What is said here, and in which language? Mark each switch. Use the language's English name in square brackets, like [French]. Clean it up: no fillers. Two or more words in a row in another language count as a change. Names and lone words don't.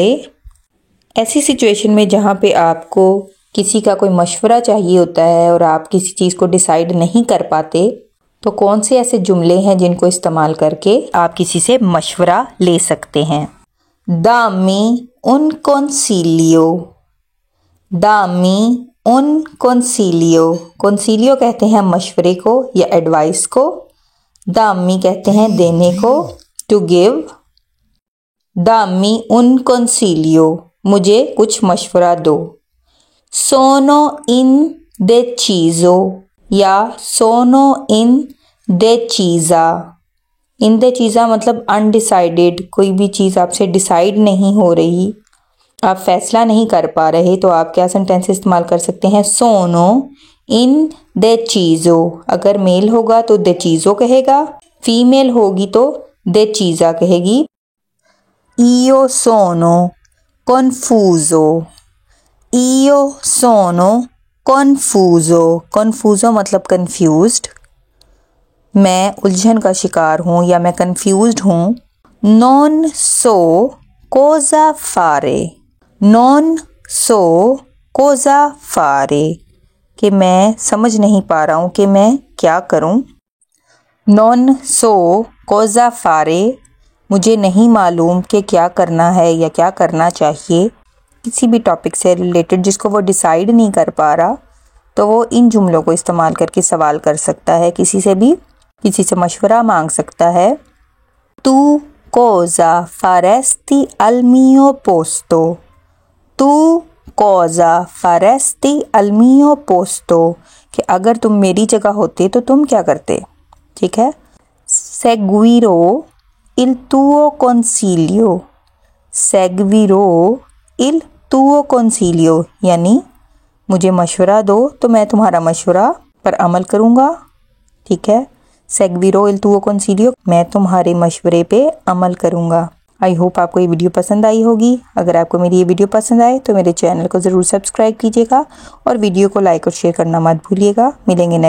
[Hindi] ऐसी सिचुएशन में जहाँ पे आपको किसी का कोई मशवरा चाहिए होता है और आप किसी चीज़ को डिसाइड नहीं कर पाते, तो कौन से ऐसे जुमले हैं जिनको इस्तेमाल करके आप किसी से मशवरा ले सकते हैं। [Italian] dammi un consiglio, dammi un consiglio, consiglio [Hindi] कहते हैं मशवरे को या एडवाइस को। दामी कहते हैं देने को, [English] to give. [Italian] dammi un [Hindi] consiglio, मुझे कुछ मशवरा दो। [Italian] sono in deciso या sono in decisa। [Hindi] indecisa मतलब अनडिसाइडेड, कोई भी चीज़ आपसे डिसाइड नहीं हो रही, आप फैसला नहीं कर पा रहे, तो आप क्या सेंटेंस इस्तेमाल कर सकते हैं। [Italian] sono in [Hindi] deciso, अगर मेल होगा तो deciso कहेगा, फीमेल होगी तो decisa कहेगी। [Italian] Io sono confuso, io sono confuso, confuso [Hindi] मतलब कंफ्यूज्ड, मैं उलझन का शिकार हूँ या मैं कंफ्यूज्ड हूँ। [Italian] non so cosa fare, non so cosa fare, [Hindi] कि मैं समझ नहीं पा रहा हूँ कि मैं क्या करूँ। [Italian] non so cosa fare, [Hindi] मुझे नहीं मालूम कि क्या करना है या क्या करना चाहिए। किसी भी टॉपिक से रिलेटेड जिसको वो डिसाइड नहीं कर पा रहा, तो वो इन जुमलों को इस्तेमाल करके सवाल कर सकता है, किसी से भी किसी से मशवरा मांग सकता है। [Italian] tu cosa faresti al mio posto, तू cosa faresti al mio posto, [Hindi] कि अगर तुम मेरी जगह होते तो तुम क्या करते। ठीक है। [Italian] seguirò il tuo consiglio, seguirò il tuo consiglio [Hindi] यानी मुझे मशवरा दो तो मैं तुम्हारा मशवरा पर अमल करूँगा। ठीक है। [Italian] seguirò il tuo consiglio, [Hindi] मैं तुम्हारे मशवरे पे अमल करूँगा। [English] I hope [Hindi] आपको ये वीडियो पसंद आई होगी। अगर आपको मेरी ये वीडियो पसंद आए तो मेरे चैनल को ज़रूर सब्सक्राइब कीजिएगा और वीडियो को लाइक और शेयर करना मत भूलिएगा।